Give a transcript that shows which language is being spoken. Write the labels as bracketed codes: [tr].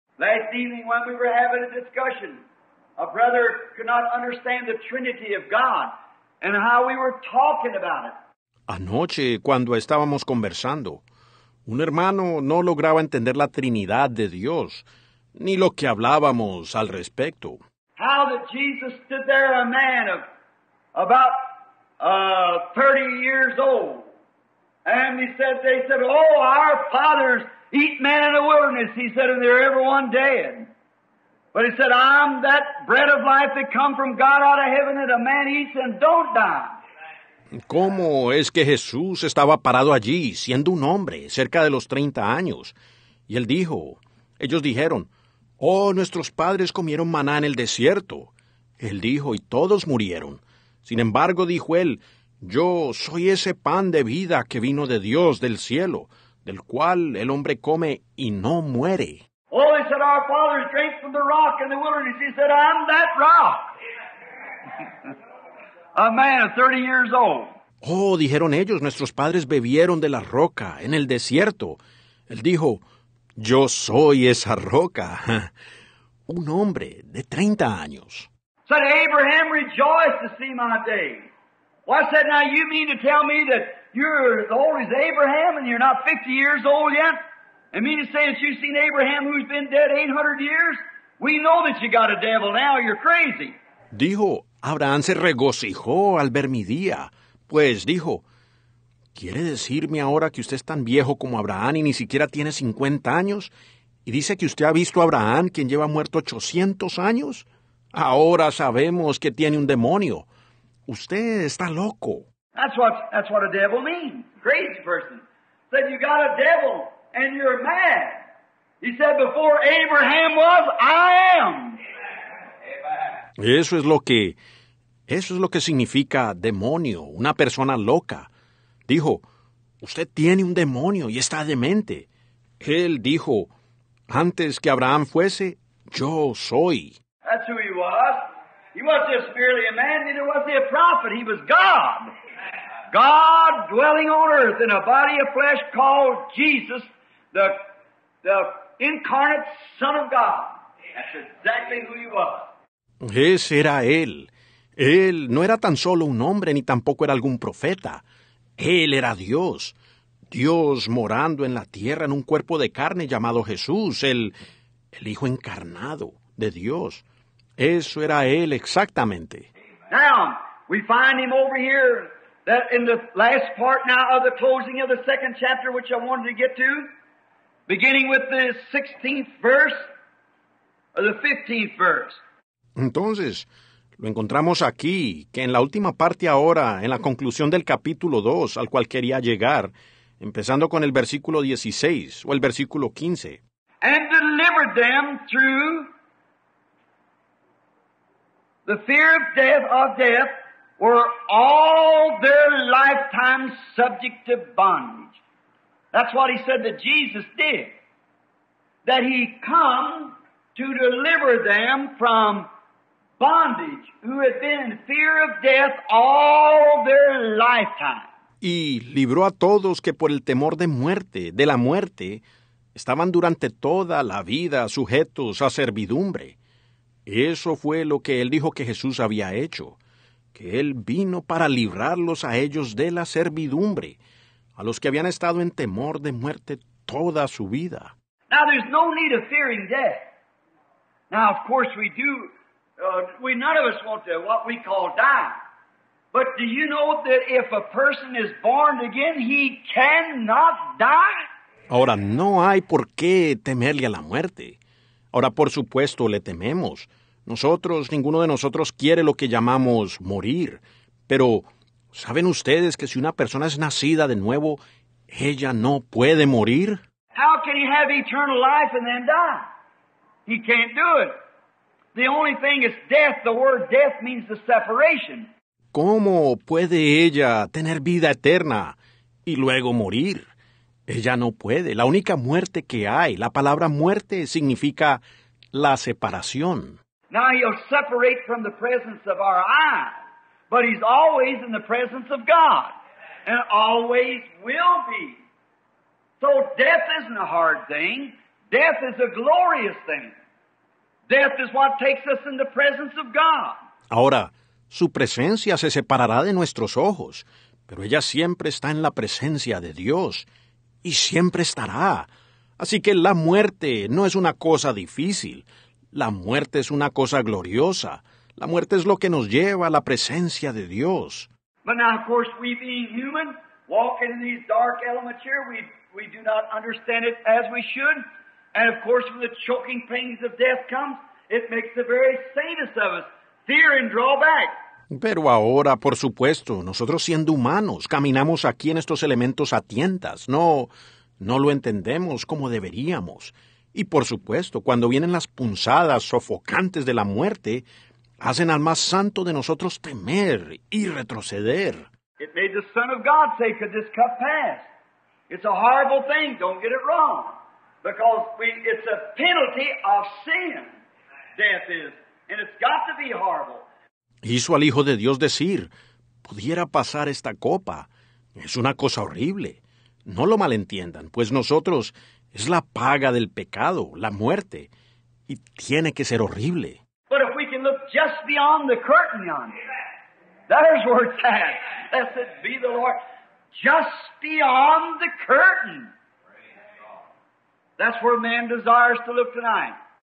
[en] Last evening when we were having a discussion, a brother could not understand the Trinity of God and how we were talking about it. [es] Anoche, cuando estábamos conversando, un hermano no lograba entender la Trinidad de Dios, ni lo que hablábamos al respecto. [en] How that Jesus stood there, a man of about 30 years old, And they said, oh, our fathers eat manna in the wilderness. He said, and they're everyone dead. But he said, I'm that bread of life that come from God out of heaven that a man eats and don't die. [es] ¿Cómo es que Jesús estaba parado allí, siendo un hombre, cerca de los 30 años? Y él dijo, ellos dijeron, oh, nuestros padres comieron maná en el desierto. Él dijo, y todos murieron. Sin embargo, dijo él, yo soy ese pan de vida que vino de Dios del cielo, del cual el hombre come y no muere. [en] Oh, they said, our fathers drank from the rock in the wilderness. He said, I'm that rock. A man of 30 years old. [es] Oh, dijeron ellos, nuestros padres bebieron de la roca en el desierto. Él dijo, yo soy esa roca. Un hombre de 30 años. [en] Said, Abraham rejoiced to see my day. Well, I said, now you mean to tell me that you're as old as Abraham and you're not 50 years old yet? And mean to say that you've seen Abraham who's been dead 800 years? We know that you got a devil now, you're crazy. [es] Dijo, Abraham se regocijó al ver mi día. Pues dijo, ¿quiere decirme ahora que usted es tan viejo como Abraham y ni siquiera tiene 50 años? ¿Y dice que usted ha visto a Abraham, quien lleva muerto 800 años? Ahora sabemos que tiene un demonio. Usted está loco. [en] That's what a devil means. Crazy person. Said you got a devil and you're mad. He said before Abraham was, I am. [es] Eso es lo que significa demonio, una persona loca. Dijo, usted tiene un demonio y está demente. Él dijo, antes que Abraham fuese, yo soy. [en] That's who he was. He wasn't just merely a man, neither was he a prophet. He was God. God dwelling on earth in a body of flesh called Jesus, the incarnate Son of God. That's exactly who he was. [es] Ese era él. Él no era tan solo un hombre ni tampoco era algún profeta. Él era Dios. Dios morando en la tierra en un cuerpo de carne llamado Jesús, el Hijo encarnado de Dios. Eso era él exactamente. [en] Now, we find him over here that in the last part now of the closing of the second chapter, which I wanted to get to, beginning with the 16th verse, or the 15th verse. [es] Entonces, lo encontramos aquí, que en la última parte ahora, en la conclusión del capítulo 2, al cual quería llegar, empezando con el versículo 16, o el versículo 15. [en] And delivered them through the fear of death, were all their lifetime subject to bondage. That's what he said that Jesus did. That he come to deliver them from bondage, who had been in fear of death all their lifetime. [es] Y libró a todos que por el temor de la muerte, estaban durante toda la vida sujetos a servidumbre. Eso fue lo que él dijo que Jesús había hecho, que él vino para librarlos a ellos de la servidumbre, a los que habían estado en temor de muerte toda su vida. [en] Now there's no need of fearing death. Now of course we do, none of us want to what we call die. But do you know that if a person is born again, he cannot die? [es] Ahora, no hay por qué temerle a la muerte. Ahora, por supuesto, le tememos. Ninguno de nosotros quiere lo que llamamos morir. Pero, ¿saben ustedes que si una persona es nacida de nuevo, ella no puede morir? [en] How can he have eternal life and then die? He can't do it. The only thing is death. The word death means the separation. [es] ¿Cómo puede ella tener vida eterna y luego morir? Ella no puede. La única muerte que hay, la palabra muerte significa la separación. [en] Now he'll separate from the presence of our eyes, but he's always in the presence of God, and always will be. So death isn't a hard thing. Death is a glorious thing. Death is what takes us in the presence of God. [es] Ahora, su presencia se separará de nuestros ojos, pero ella siempre está en la presencia de Dios. Y siempre estará. Así que la muerte no es una cosa difícil. La muerte es una cosa gloriosa. La muerte es lo que nos lleva a la presencia de Dios. [en] But now, of course, we being human, walking in these dark elements here, we do not understand it as we should. And of course, when the choking pains of death comes, it makes the very saintest of us fear and draw back. [es] Pero ahora, por supuesto, nosotros siendo humanos, caminamos aquí en estos elementos a tientas. No lo entendemos como deberíamos. Y por supuesto, cuando vienen las punzadas sofocantes de la muerte, hacen al más santo de nosotros temer y retroceder. [en] It made the Son of God say, could this cup pass? It's a horrible thing, don't get it wrong. Because it's a penalty of sin, death is. And it's got to be horrible. [es] Hizo al Hijo de Dios decir, pudiera pasar esta copa. Es una cosa horrible. No lo malentiendan, pues nosotros es la paga del pecado, la muerte. Y tiene que ser horrible. [en] But if we can look just beyond the curtain yonder, there's where it's at. Blessed be the Lord. Just beyond the curtain. That's where man desires to look tonight.